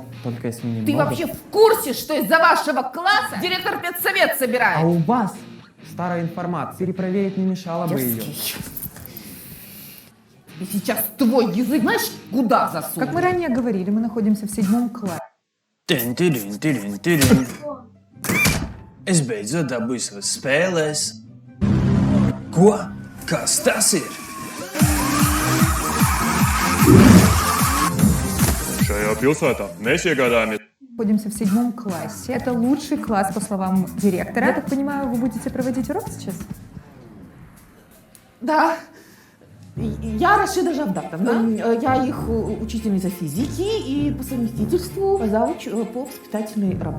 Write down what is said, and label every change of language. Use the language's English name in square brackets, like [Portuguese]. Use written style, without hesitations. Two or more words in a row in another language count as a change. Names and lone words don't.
[Russian] Только если немного. Ты вообще в курсе, что из-за вашего класса директор педсовет А собирает? у вас старая информация. Перепроверить не мешало бы ее. И сейчас твой язык, знаешь, куда засунул? Как мы ранее говорили, мы находимся в 7 классе. [Latvian] Es beidzot dabūju savas spēlēs. Ko? Kas tas ir? Šajā pilsētā mēs iegādājamies. [Russian] Находимся в 7 классе. Это лучший класс, по словам директора. Я так понимаю, вы будете проводить урок сейчас? Да. Я Рашида Жамдатовна. Я их учительница физики и по совместительству завуч по воспитательной работе.